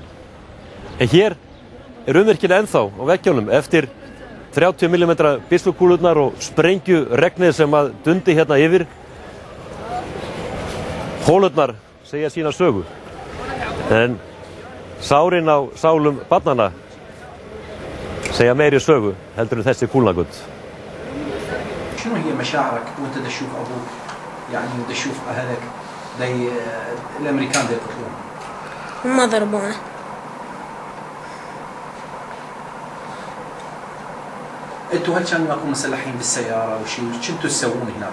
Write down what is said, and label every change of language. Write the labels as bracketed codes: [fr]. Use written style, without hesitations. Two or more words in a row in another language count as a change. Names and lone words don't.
[is] En hér ummerkin ennþá á veggjónum eftir 30 mm byssukúlurnar og sprengjuregnið sem að dundi hérna yfir. Hólurnar segja sína sögu, en sárin á sálum barnanna segja meiri sögu heldur en þessi kúlnagutt. [ar] شنو هي مشاعرك وانت تشوف ابوك يعني وتشوف اهلك الامريكان اللي يقتلون؟ ما ضربونا. انتوا هل كانوا يكونوا مسلحين بالسياره وشيء كنتوا تسوون هناك؟